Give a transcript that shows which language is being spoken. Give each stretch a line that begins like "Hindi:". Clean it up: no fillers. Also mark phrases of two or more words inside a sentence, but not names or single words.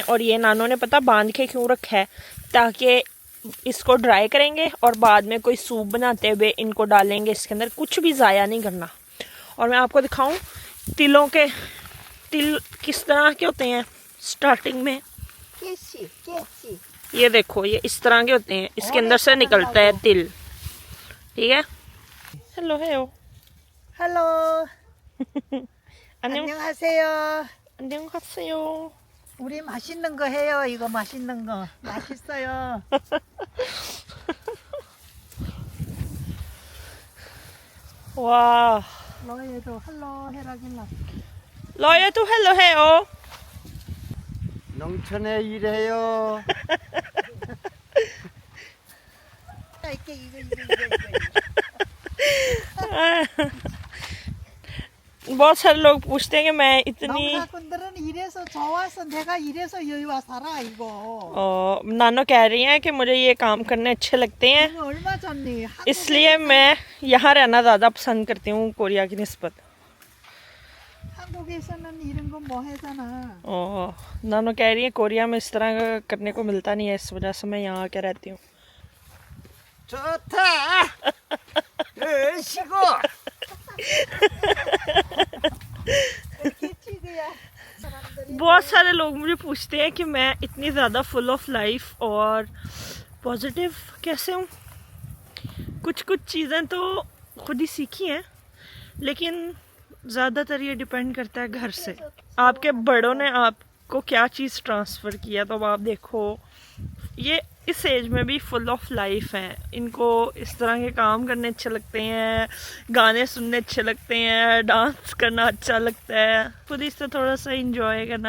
Hindi: और ये नानो ने पता बांध के क्यों रखा है? ताकि इसको ड्राई करेंगे और बाद में कोई सूप बनाते हुए इनको डालेंगे इसके अंदर, कुछ भी ज़ाया नहीं करना। और मैं आपको दिखाऊं तिलों के, तिल किस तरह के होते हैं स्टार्टिंग में।
Korean: 깨씨.
Hindi: ये देखो, ये इस तरह के होते हैं, इसके अंदर से निकलता है तिल, ठीक है।
English: hello hello
Korean: 헬로. 안녕하세요. 안녕하세요. 우리 맛있는 거 해요. 이거 맛있는 거. 맛있어요. 와, 너희도 헬로 해라길라. 너희도 헬로 해요. 농촌에 일해요. 이거.
Hindi: बहुत सारे लोग पूछते हैं कि मैं इतनी
Korean: 농사꾼들은 이래서 좋아서 내가 이래서 여기 와 살아 이거.
Hindi: नानो कह रही हैं कि मुझे ये काम करने अच्छे लगते हैं,
Korean: 이거 얼마 좋니?
Hindi: इसलिए मैं यहाँ रहना ज़्यादा पसंद करती हूँ कोरिया की निस्बत।
Korean: 한국에서는 이런 거 뭐 하잖아.
Hindi: नानो कह रही है कोरिया में इस तरह का करने को मिलता नहीं है, इस वजह से मैं यहाँ आके रहती हूँ।
Korean: 좋다. 쉬고. 개치기야. 사람들이
Hindi: बहुत सारे लोग मुझे पूछते हैं कि मैं इतनी ज़्यादा
English: full of life
Hindi: और पॉजिटिव कैसे हूँ। कुछ कुछ चीज़ें तो खुद ही सीखी हैं, लेकिन ज़्यादातर ये डिपेंड करता है घर से। आपके बड़ों ने आपको क्या चीज़ ट्रांसफ़र किया, तो अब आप देखो ये इस एज में भी
English: full of life
Hindi: हैं, इनको इस तरह के काम करने अच्छे लगते हैं, गाने सुनने अच्छे लगते हैं, डांस करना अच्छा लगता है, खुद इससे थोड़ा सा इंजॉय करना।